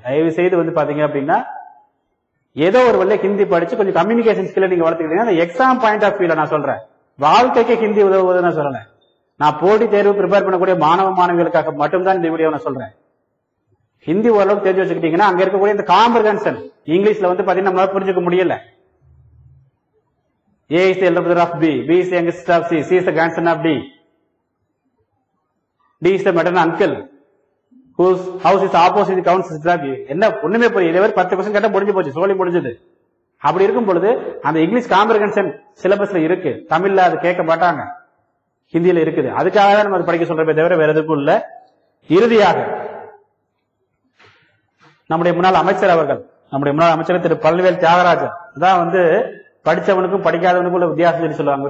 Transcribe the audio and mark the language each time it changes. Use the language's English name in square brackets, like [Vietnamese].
[Tamil] தயவு செய்து வந்து பாத்தீங்க அப்படின்னா ஏதோ ஒரு வழியில ஹிந்தி படிச்சு கொஞ்சம் கம்யூனிகேஷன் ஸ்கில்ல நீங்க வளர்த்துக்கிட்டீங்கன்னா அந்த எக்ஸாம் பாயிண்ட் ஆஃப் வியூல நான் சொல்றேன், வாழ்க்கைக்கு ஹிந்தி உதவுவதுன்னு சொல்லல. நான் போட்டி தேர்வு ப்ரிப்பேர் பண்ணக்கூடிய மாணவ மாணவிகளுக்காக மட்டும்தான் இந்த வீடியோ நான் சொல்றேன். ஹிந்தி ஓரளவுக்கு தெரிஞ்சு வச்சுக்கிட்டீங்கன்னா அங்க இருக்கக்கூடிய இந்த காம்ப்ரிஹென்ஷன் இங்கிலீஷ்ல வந்து பாத்தீங்கன்னா நம்மளால புரிஞ்சுக்க முடியல. [English] A is the elder brother of B, B is the youngest of C, C is the grandson of D, D is the maternal uncle, whose house is opposite the count's sister of A. [Tamil] என்ன ஒண்ணுமே புரியல. இதே 10 question கேட்டா முடிஞ்சு போச்சு, சோழி முடிஞ்சது. அப்படி இருக்கும் பொழுது அந்த இங்கிலீஷ் காம்ப்ரிஹென்ஷன் சிலபஸ்ல இருக்கு, தமிழ்ல அது கேட்க மாட்டாங்க, ஹிந்தியில இருக்குது. அதுக்காக தான் நம்ம படிக்க சொல்றப்பே தவிர வேற எதுக்கும் இல்ல. இறுதியாக நம்முடைய முன்னாள் அமைச்சர் அவர்கள், நம்முடைய முன்னாள் அமைச்சர் திரு பழனிவேல் தியாகராஜன் தான் வந்து படிச்சவனுக்கும் படிக்காதவனுக்கும் உள்ள வித்தியாசம் சொல்லி சொல்லுவாங்க.